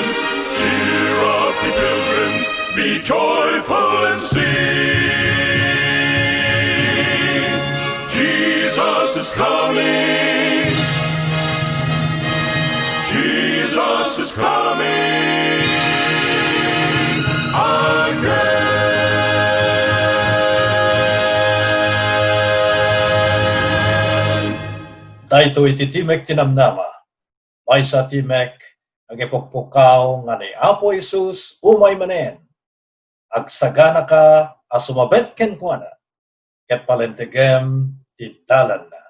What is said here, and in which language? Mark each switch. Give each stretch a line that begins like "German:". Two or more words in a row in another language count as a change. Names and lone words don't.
English: Cheer up, ye pilgrims, be joyful and sing. Jesus is coming. Jesus is coming again.
Iloko: Daytoy iti Timek Tinamnama, may sa Timek, agipukpukaw nga ni Apo Jesus umay manen. Agsagana ka, asumabet ken kuana, ket palentegem ti dalan na.